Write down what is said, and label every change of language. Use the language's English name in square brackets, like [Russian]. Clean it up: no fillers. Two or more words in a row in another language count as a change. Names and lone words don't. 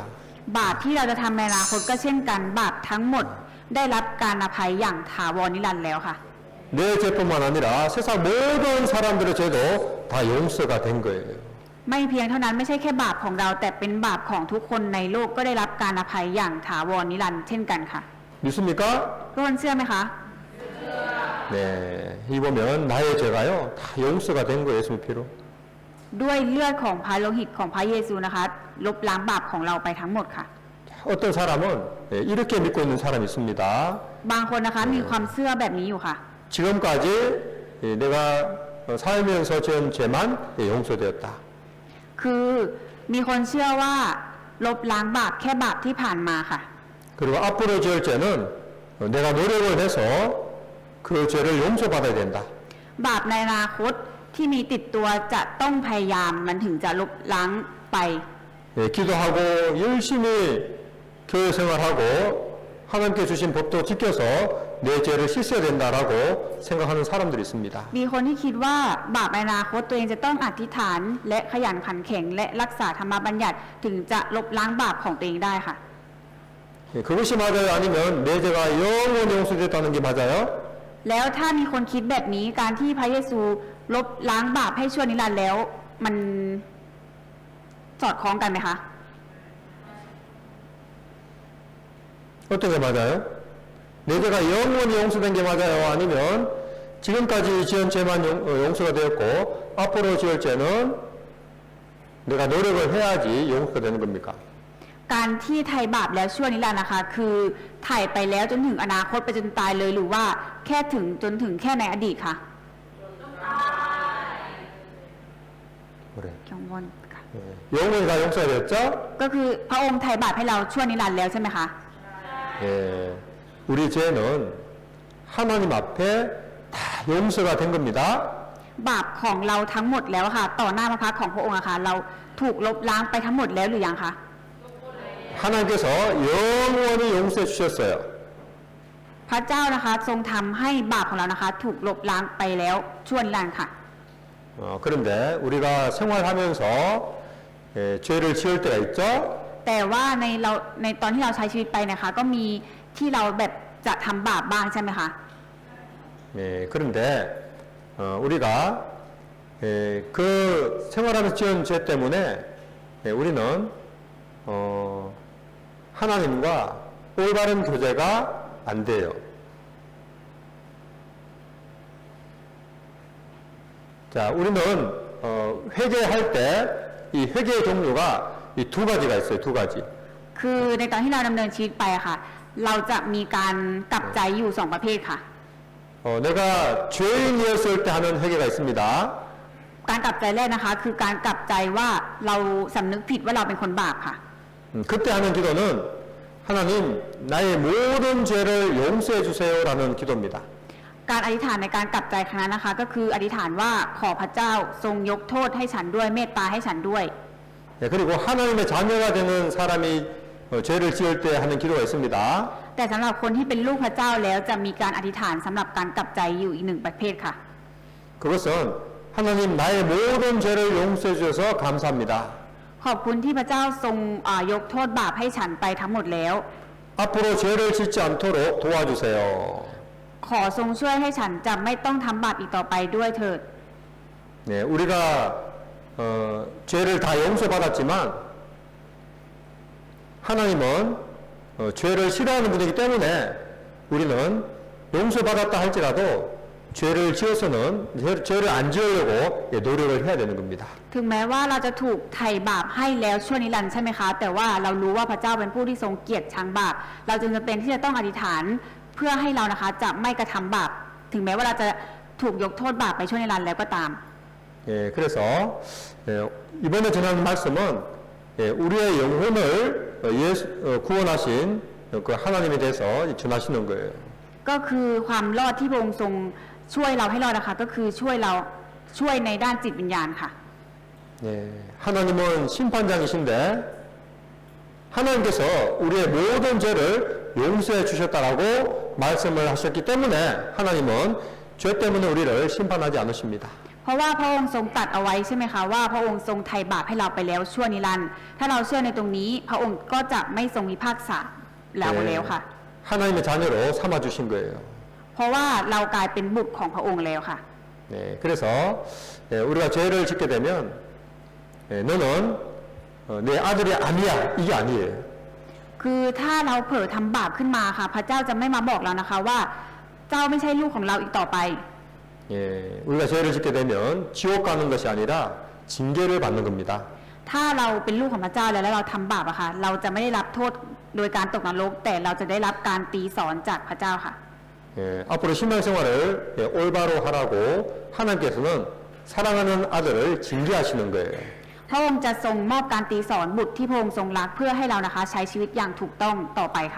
[Thai] บาปที่เราจะทำในอนาคตก็เช่นกันบาปทั้งหมดได้รับการอภัยอย่างถาวรนิรันดร์แล้วค่ะ [Korean] 내 죄뿐만 아니라 세상 모든 사람들의 죄도 다 용서가 된 거예요. [Thai] ไม่เพียงเท่านั้นไม่ใช่แค่บาปของเราแต่เป็นบาปของทุกคนในโลกก็ได้รับการอภัยอย่างถาวรนิรันดร์เช่นกันค่ะ [Korean] 믿습니까? [Thai] ทุกคนเชื่อไหมคะ [Korean] 네. 이 보면 나의 죄가요 다 용서가 된 거예요. 예수의 피로. [Thai] ด้วยเลือดของพระโลหิตของพระเยซูนะคะ ลบล้างบาปของเราไปทั้งหมดค่ะ [Korean] 어떤 사람은 이렇게 믿고 있는 사람이 있습니다. [Thai] บางคนนะคะมีความเชื่อแบบนี้อยู่ค่ะ [Korean] 지금까지 내가 살면서 지은 죄만 용서되었다. [Thai] คือมีคนเชื่อว่าลบล้างบาปแค่บาปที่ผ่านมาค่ะ [Korean] 그리고 앞으로 지을 죄는 내가 노력을 해서 그 죄를 용서받아야 된다. [Thai] บาปในอนาคตที่มีติดตัวจะต้องพยายามมันถึงจะลบล้างไป [Korean] 기도하고 열심히 교회 생활하고 하나님께 주신 법도 지켜서 내 죄를 씻어야 된다라고 생각하는 사람들이 있습니다. [Thai] มีคนที่คิดว่าบาปในอนาคตตัวเองจะต้องอธิษฐานและขยันขันแข็งและรักษาธรรมบัญญัติถึงจะลบล้างบาปของตัวเองได้ค่ะ [Korean] 그것이 맞아요? 아니면 내 죄가 영원히 용서됐다는 게 맞아요? [Thai] แล้วถ้ามีคนคิดแบบนี้การที่พระเยซูลบล้างบาปให้ชั่วนิรันดร์แล้วมันสอดคล้องกันไหมคะ [Korean] 어떤 게 맞아요? 내 죄가 영원히 용서된 게 맞아요? 아니면 지금까지 지은 죄만 용서가 되었고 앞으로 지을 죄는 내가 노력을 해야지 용서가 되는 겁니까? [Thai] การที่ไถ่บาปแล้วชั่วนิรันดร์นะคะ คือไถ่ไปแล้วจนถึงอนาคตไปจนตายเลยหรือว่าแค่ถึงจนถึงแค่ในอดีตค่ะ [Korean] 그래. [Thai] กังวลค่ะ [Korean] 영원히 다 용서가 되었죠? [Thai] ก็คือพระองค์ไถ่บาปให้เราชั่วนิรันดร์แล้วใช่ไหมคะ [Korean] 예, 우리 죄는 하나님 앞에 다 용서가 된 겁니다. [Thai] บาปของเราทั้งหมดแล้วค่ะ ต่อหน้าพระพักตร์ของพระองค์อะค่ะ เราถูกลบล้างไปทั้งหมดแล้วหรือยังคะ [Korean] 하나님께서 영원히 용서해 주셨어요. [Thai] พระเจ้านะคะทรงทำให้บาปของเรานะคะ ถูกลบล้างไปแล้วชั่วนิรันดร์ค่ะ [Korean] 그런데 우리가 생활하면서 죄를 지을 때가 있죠. [Thai] แต่ว่าในตอนที่เราใช้ชีวิตไปนะคะ ก็มีที่เราแบบจะทำบาปบ้างใช่ไหมคะ [Korean] 그런데 우리가 그 생활하면서 지은 죄 때문에 우리는 하나님과 올바른 교제가 안 돼요. 자, 우리는 회개할 때 이 회개의 종류가 이 두 가지가 있어요. 두 가지. [Thai] คือในตอนที่เราดำเนินชีวิตไปอะค่ะ เราจะมีการกลับใจอยู่สองประเภทค่ะ [Korean] 내가 죄인이었을 때 하는 회개가 있습니다. [Thai] การกลับใจแรกนะคะ คือการกลับใจว่าเราสำนึกผิดว่าเราเป็นคนบาปค่ะ [Korean] 그때 하는 기도는 하나님 나의 모든 죄를 용서해 주세요라는 기도입니다. [Thai] การอธิษฐานในการกลับใจครั้งนั้นนะคะ ก็คืออธิษฐานว่าขอพระเจ้าทรงยกโทษให้ฉันด้วยเมตตาให้ฉันด้วย [Korean] 그리고 하나님의 자녀가 되는 사람이 죄를 지을 때 하는 기도가 있습니다. [Thai] แต่สำหรับคนที่เป็นลูกพระเจ้าแล้วจะมีการอธิษฐานสำหรับการกลับใจอยู่อีกหนึ่งประเภทค่ะ [Korean] 그것은 하나님 나의 모든 죄를 용서해 주셔서 감사합니다. [Thai] ขอบคุณที่พระเจ้าทรงยกโทษบาปให้ฉันไปทั้งหมดแล้ว [Korean] 앞으로 죄를 짓지 않도록 도와주세요. [Thai] ขอทรงช่วยให้ฉันจะไม่ต้องทำบาปอีกต่อไปด้วยเถิด [Korean] 네, 우리가 죄를 다 용서받았지만 하나님은 죄를 싫어하는 분이기 때문에 우리는 용서받았다 할지라도 죄를 지어서는 죄를 안 지으려고 노력을 해야 되는 겁니다. [Thai] ถึงแม้ว่าเราจะถูกไถ่บาปให้แล้วชั่วนิรันดร์ใช่ไหมคะแต่ว่าเรารู้ว่าพระเจ้าเป็นผู้ที่ทรงเกลียดชังบาปเราจึงจำเป็นที่จะต้องอธิษฐานเพื่อให้เรานะคะจะไม่กระทำบาปถึงแม้ว่าเราจะถูกยกโทษบาปไปชั่วนิรันดร์แล้วก็ตาม [Korean] 예, 그래서 이번에 전하는 말씀은 우리의 영혼을 구원하신 그 하나님에 대해서 전하시는 거예요. [Thai] ก็คือความรอดที่พระองค์ทรงช่วยเราให้รอดนะคะก็คือช่วยในด้านจิตวิญญาณค่ะ [Korean] 예, 하나님은 심판장이신데 하나님께서 우리의 모든 죄를 용서해 주셨다라고 말씀을 하셨기 때문에 하나님은 죄 때문에 우리를 심판하지 않으십니다. [Thai] เพราะว่าพระองค์ทรงตรัสเอาไว้ใช่ไหมคะว่าพระองค์ทรงไถ่บาปให้เราไปแล้วชั่วนิรันดร์ถ้าเราเชื่อในตรงนี้พระองค์ก็จะไม่ทรงพิพากษาเราแล้วค่ะ [Korean] 하나님의 자녀로 삼아 주신 거예요. [Thai] เพราะว่าเรากลายเป็นบุตรของพระองค์แล้วค่ะ [Korean] 네, 그래서 우리가 죄를 짓게 되면 너는 내 아들이 아니야 이게 아니에요. [Thai] คือถ้าเราเผลอทำบาปขึ้นมาค่ะ พระเจ้าจะไม่มาบอกเรานะคะว่าเจ้าไม่ใช่ลูกของเราอีกต่อไป [Korean] 예, 우리가 죄를 짓게 되면 지옥 가는 것이 아니라 징계를 받는 겁니다. [Thai] ถ้าเราเป็นลูกของพระเจ้าแล้วเราทำบาปอะค่ะเราจะไม่ได้รับโทษโดยการตกนรกแต่เราจะได้รับการตีสอนจากพระเจ้าค่ะ [Korean] 예, 앞으로 신앙생활을 올바로 하라고 하나님께서는 사랑하는 아들을 징계하시는 거예요. [Thai] พระองค์จะทรงมอบการตีสอนบุตรที่พระองค์ทรงรักเพื่อให้เรานะคะใช้ชีวิตอย่างถูกต้องต่อไปค่ะ